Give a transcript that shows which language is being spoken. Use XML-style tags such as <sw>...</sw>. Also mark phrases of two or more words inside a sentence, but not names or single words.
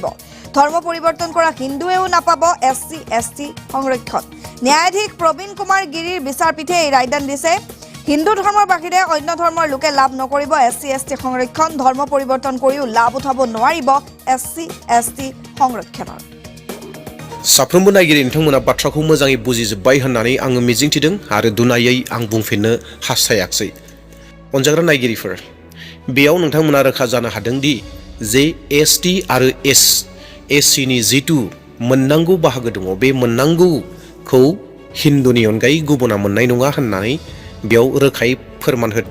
<as>ধৰ্ম পৰিৱৰ্তন কৰা হিন্দুৱেও নাপাব SC ST সংৰক্ষণ। ন্যায়াধীশ প্ৰবীণ কুমাৰ গিৰিৰ বিচাৰপীঠে এই ৰায়দান দিছে। হিন্দু ধৰ্মৰ বাহিৰে অন্য ধৰ্মৰ লোকে লাভ নকৰিব SC ST সংৰক্ষণ। ধৰ্ম পৰিৱৰ্তন কৰিও লাভ উঠাব নোৱাৰিব SC ST সংৰক্ষণৰ।</as> <brx>साफ्रोमबो नायगिरि नोंथांमोना बाथ्राखौ मोजाङै बुजिजोब्बाय होननानै आङो मिजिंथिदों आरो दुनायै आं बुंफिननो हास्थायाखै। अनजाग्रा नायगिरिफोर, बेयाव नोंथांमोना रोखा जानो हादों दि जे ST आरो SC नि जितु मोननांगौ बाहागो दङ, बे मोननांगौखौ हिन्दुनि अनगायै गुबुना मोननाय नङा होननानै बेयाव रोखायै फोरमान होदों।</brx>